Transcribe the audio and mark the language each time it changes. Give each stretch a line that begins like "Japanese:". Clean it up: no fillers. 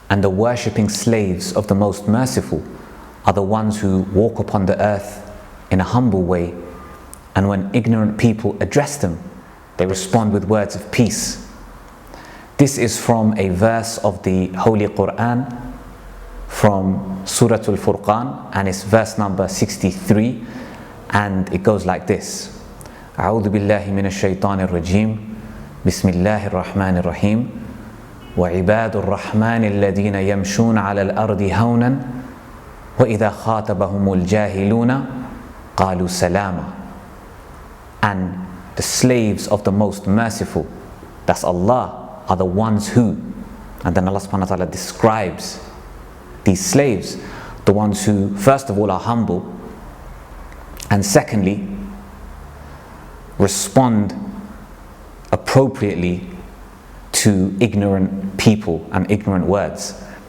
English: and the worshipping slaves of the Most Merciful are the ones who walk upon the earth in a humble way, and when ignorant people address them, they respond with words of peace. This is from a verse of the Holy Quran, from Surat Furqan, and it's verse number 63, and it goes like this.
Arabic: أعوذ بالله من الشيطان الرجيم بسم الله الرحمن الرحيم وعباد الرحمن الذين يمشون على الأرض هونا وإذا خاطبهم الجاهلون قالوا سلاما.
English: And the slaves of the Most Merciful, that's Allah, are the ones who, and then Allah subhanahu wa ta'ala describes these slaves, the ones who first of all are humble, and secondly respond appropriately to ignorant people and ignorant words.